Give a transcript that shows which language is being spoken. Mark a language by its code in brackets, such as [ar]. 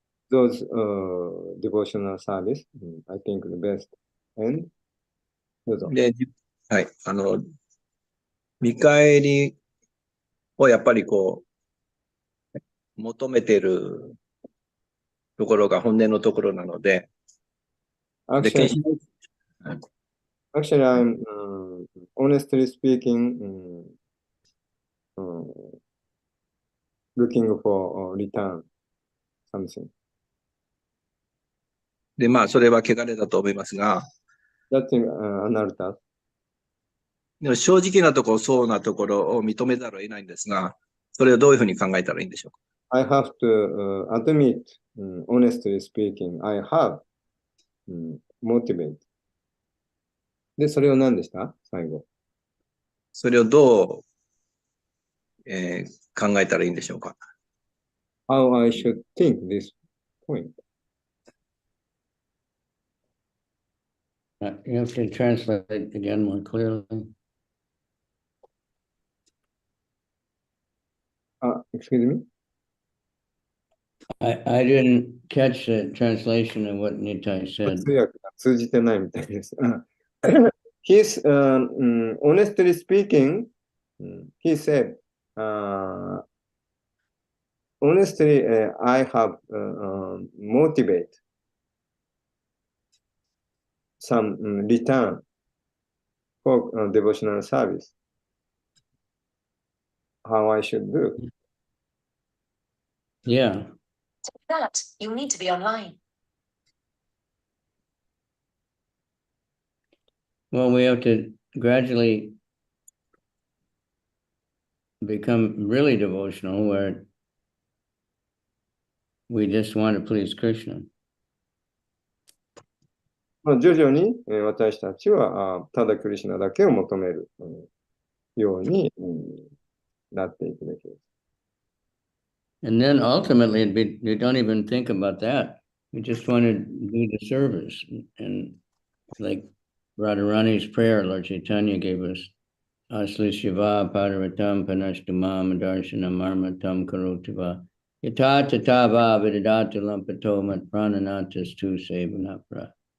[en] Those devotional service, I think the best. And [ja] どうぞ。で、はい、見返りをやっぱりこう、求めてるところが本音のところなので、 [en] Actually, I'm honestly speaking, looking for return something. [ja] で、まあ、それは汚れだと思いますが、 [en] That's another. [ja] でも正直なところ、そうなところを認めざるを得ないんですが、それをどういうふうに考えたらいいんでしょうか。 [en] I have to admit, honestly speaking, I have motivate. [ja] で、それを何でした最後。それをどう、考えたらいいんでしょうか。 [en] How I should think this point. You have to translate it again more clearly. Excuse me? I didn't catch the translation of what Nitai said. [ja] 通訳が通じてないみたいです。 [en] He's, honestly speaking, he said, honestly, I have motivate some return for devotional service. How I should do. Yeah. That you need to be online. Well, we have to gradually become really devotional where we just want to please Krishna. [ja] 徐々に私たちはただクリシュナだけを求めるようになっていくべきです。 [en] And then ultimately, we don't even think about that. We just want to do the service. And like Radharani's prayer, Lord Chaitanya gave us, [sa] Asli Shiva Paravatam Panashtamam Darshanam Armatam Karotiva Yata Tatava Vidadata Lampato Mat Prananatas Tu Sevanapra.